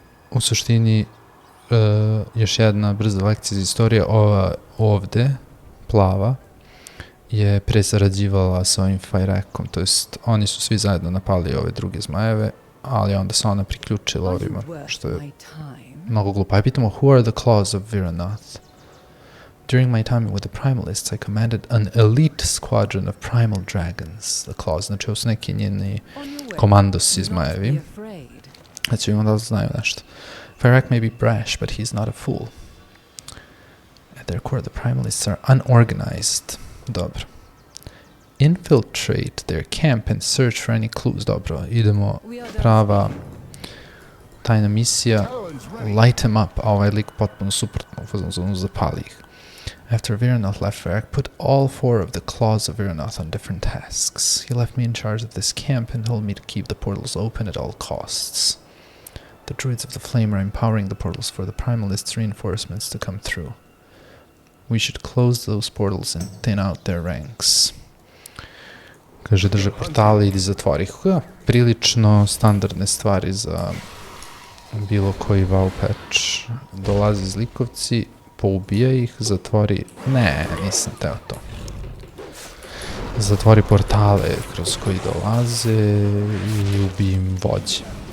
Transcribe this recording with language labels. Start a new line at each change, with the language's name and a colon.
Serbian: U suštini, još jedna brza lekcija iz istorije, ova ovde, plava, je presarađivala sa ovim Fajrekom, to jest oni su svi zajedno napali ove druge zmajeve, ali onda se ona priključila ovima, što je mnogo glupo. I pitamo,
English: who are the claws of Viranath? During my time with the primalists, I commanded an elite squadron of primal dragons, the claws.
Serbian: Znači, ovo su neki njeni komandosi zmajevi. Znači, imamo da znaju nešto.
English: Fajrek may be brash, but he's not a fool. At their core, the primalists are unorganized.
Serbian: Dobro.
English: Infiltrate their camp and search for any clues.
Serbian: Dobro, idemo. Prava tajna misija.
English: Light him up.
Serbian: A ovaj lik potpuno suprotno. Uzmano zapali ih.
English: After Viranath left, Fajrek put all 4 of the claws of Viranath on different tasks. He left me in charge of this camp and told me to keep the portals open at all costs. The druids of the flame are empowering the portals for the primalists' reinforcements to come through. We should close those portals and thin out their ranks.
Serbian: Kaže, drže portale, idi zatvori ih. Prilično standardne stvari za bilo koji WoW patch. Dolaze zlikovci, poubija ih, zatvori... Ne, nisam teo to. Zatvori portale kroz koji dolaze i ubij im vođe.